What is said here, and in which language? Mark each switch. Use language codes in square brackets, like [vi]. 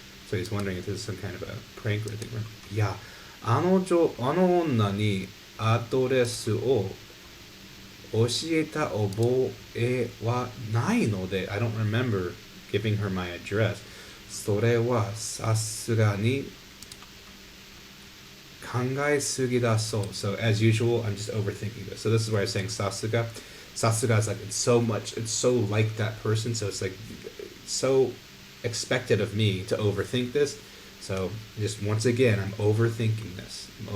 [en] So he's wondering if this is some kind of a prank or thing. [ja] いや、あの女にアドレスを教えた覚えはないので、 [en] I don't remember giving her my address. [ja] それはさすがに考えすぎだそう。 [en] So as usual, I'm just overthinking this. So this is where I'm saying sasuga. Sasuga is like, it's so like that person. So it's like so expected of me to overthink this. So just once again, I'm overthinking this.